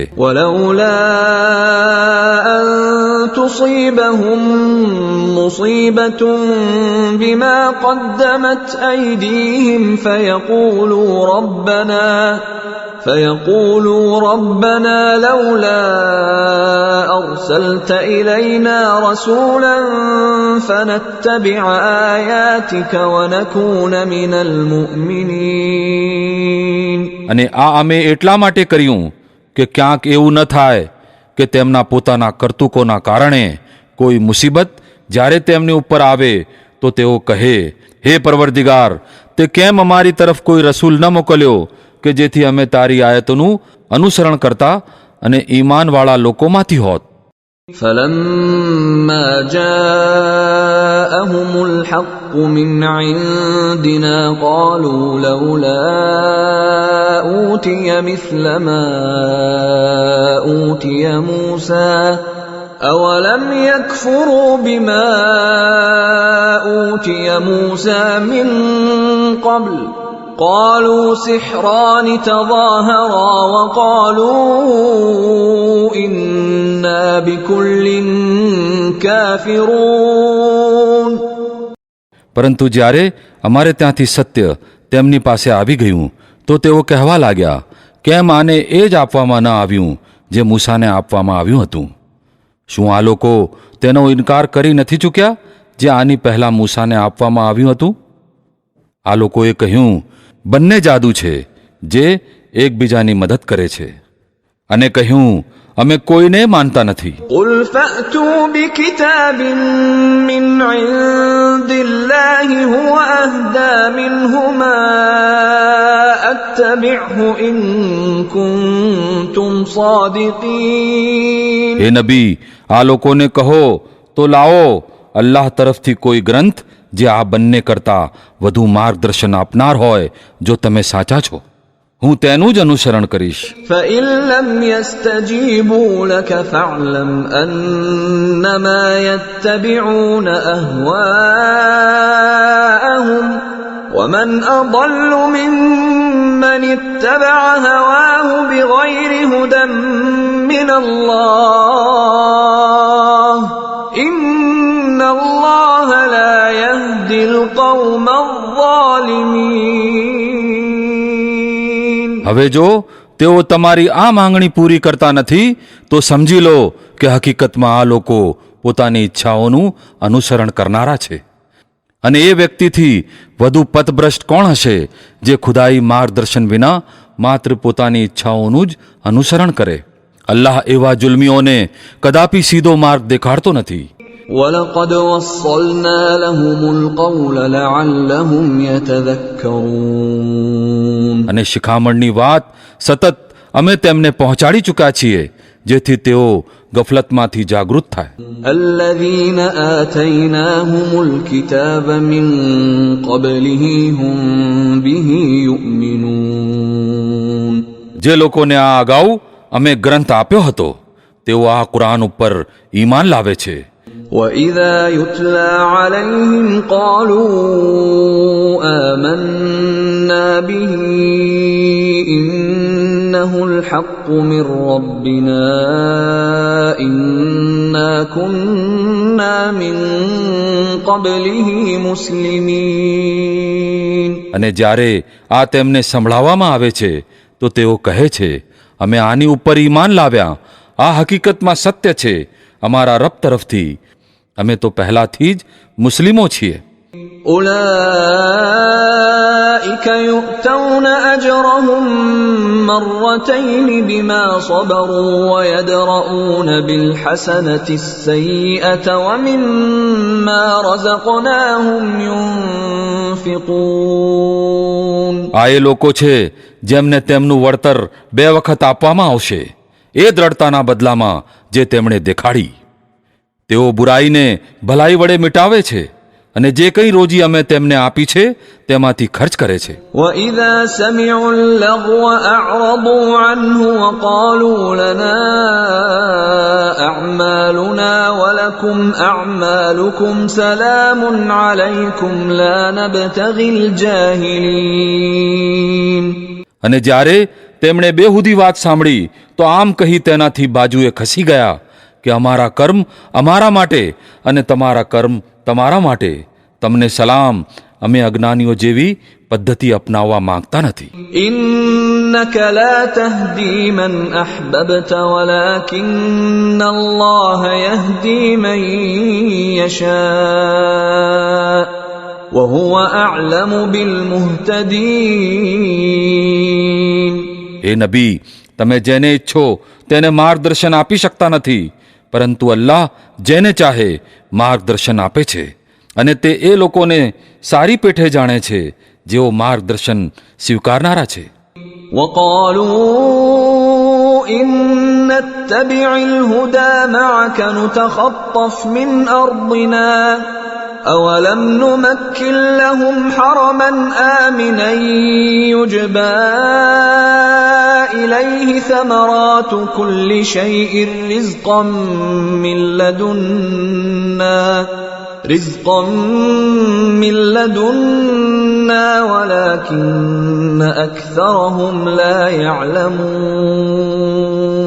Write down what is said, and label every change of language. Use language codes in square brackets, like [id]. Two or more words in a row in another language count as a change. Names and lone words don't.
[ar] ولولا أن تصيبهم مصيبة بما قدمت أيديهم فيقولوا ربنا لولا أرسلت إلينا رسولا فنتبع آياتك ونكون من المؤمنين. [gu] અને આ અમે એટલા માટે કર્યું કે ક્યાંક એવું ન થાય કે તેમના પોતાના કરતૂકોના કારણે કોઈ મુસીબત જ્યારે તેમની ઉપર આવે તો તેઓ કહે, હે પરવરદિગાર, તે કેમ અમારી તરફ કોઈ રસૂલ ન મોકલ્યો કે જેથી અમે તારી આયતોનું અનુસરણ કરતા અને ઈમાનવાળા લોકોમાંથી હોત. [ar] فلما جاءهم الحق من عندنا قالوا لولا أوتي مثل ما أوتي موسى أولم يكفروا بما أوتي موسى من قبل قالوا سحران تظاهرا وقالوا إنا بكل كافرون. [gu] પરંતુ જ્યારે અમારે ત્યાંથી સત્ય તેમની પાસે આવી ગયું તો તેઓ કહેવા લાગ્યા, કેમ આને એ જ આપવામાં ન આવ્યું જે મૂસાને આપવામાં આવ્યું હતું? શું આ લોકો તેનો ઇનકાર કરી નથી ચૂક્યા જે આની પહેલાં મૂસાને આપવામાં આવ્યું હતું? આ લોકોએ કહ્યું, બંને જાદુ છે જે એકબીજાની મદદ કરે છે, અને કહ્યું, અમે કોઈને માનતા નથી. [ar] قل فأتوا بكتاب من عند الله هو أهدى منهما أتبعه إن كنتم صادقين. [gu] હે નબી, આ લોકોને કહો તો લાવો અલ્લાહ તરફથી કોઈ ગ્રંથ જે આ બંને કરતા વધુ માર્ગદર્શન આપનાર હોય. જો તમે સાચા છો, હું તેનું જ અનુસરણ કરીશ. [ar] فإن لم يستجيبوا لك فاعلم أنما يتبعون أهواءهم ومن أضل ممن اتبع هواه بغير هدى من الله إن الله لا يهدي القوم الظالمين. [gu] હવે જો તેઓ તમારી આ માંગણી પૂરી કરતા નથી તો સમજી લો કે હકીકતમાં આ લોકો પોતાની ઈચ્છાઓનું અનુસરણ કરનારા છે. અને એ વ્યક્તિથી વધુ પથભ્રષ્ટ કોણ હશે જે ખુદાઈ માર્ગદર્શન વિના માત્ર પોતાની ઈચ્છાઓનું જ અનુસરણ કરે? અલ્લાહ એવા જુલ્મીઓને કદાપી સીધો માર્ગ દેખાડતો નથી. [ar] وَلَقَدْ وَصَّلْنَا لَهُمُ الْقَوْلَ لَعَلَّهُمْ يَتَذَكَّرُونَ. [gu] અને શિખામણની વાત સતત અમે તેમને પહોંચાડી ચૂક્યા છીએ જેથી તેઓ ગફલતમાંથી જાગૃત થાય. [ar] الَّذِينَ آتَيْنَاهُمُ الْكِتَابَ مِنْ قَبْلِهِ هُمْ بِهِ يُؤْمِنُونَ. [gu] જે લોકોને આ અગાઉ અમે ગ્રંથ આપ્યો હતો તેઓ આ કુરાન ઉપર ઈમાન લાવે છે. [ar] وَإِذَا يُتْلَى عَلَيْهِمْ قَالُوا آمَنَّا بِهِ إِنَّهُ الْحَقُّ مِنْ رَبِّنَا إِنَّا كُنَّا مِنْ قَبْلِهِ مُسْلِمِينَ. [gu] અને જ્યારે આ તેમને સંભળાવવામાં આવે છે તો તેઓ કહે છે, અમે આની ઉપર ઈમાન લાવ્યા, આ હકીકતમાં સત્ય છે અમારા રબ તરફથી, અમે તો પહેલાથી જ મુસ્લિમો છીએ. [ar] أولئك يؤتون أجرهم مرتين بما صبروا ويدرؤون بالحسنة السيئة ومما رزقناهم ينفقون. [gu] આ એ લોકો છે જેમને તેમનું વળતર 2 વખત આપવામાં આવશે એ દ્રઢતાના બદલામાં જે તેમણે દેખાડી. તેઓ બુરાઈને ભલાઈ વડે મિટાવે છે અને જે કંઈ રોજી અમે તેમને આપી છે તેમાંથી ખર્ચ કરે છે. [ar] وَإِذَا سَمِعُوا اللَّغْوَ أَعْرَضُوا عَنْهُ وَقَالُوا لَنَا أَعْمَالُنَا وَلَكُمْ أَعْمَالُكُمْ سَلَامٌ عَلَيْكُمْ لَا نَبْتَغِي الْجَاهِلِينَ. [gu] અને જ્યારે તેમણે બેહુદી વાત સાંભળી તો આમ કહી તેનાથી બાજુએ ખસી ગયા કે અમારા કર્મ અમારા માટે અને તમારા કર્મ તમારા માટે, તમને સલામ, અમે અજ્ઞાનીઓ જેવી પદ્ધતિ અપનાવવા માંગતા નથી. [ar] إِنَّكَ لَا تَهْدِي مَنْ أَحْبَبْتَ وَلَكِنَّ اللَّهَ يَهْدِي مَنْ يَشَاءُ وَهُوَ أَعْلَمُ بِالْمُهْتَدِينَ. [gu] હે નબી, તમે જેને ઈચ્છો તેને માર્ગદર્શન આપી શકતા નથી, પરંતુ અલ્લાહ જેને ચાહે માર્ગદર્શન આપે છે અને તે એ લોકોને સારી પેઠે જાણે છે જેઓ માર્ગદર્શન સ્વીકારનારા છે. [ar] وَقَالُوا إن نتبع الهدى معك نتخطف من أرضنا أولم نمكن لهم حرما آمنا يجبى إليه ثمرات كل شيء رزقا من لدنا ولكن أكثرهم لا يعلمون.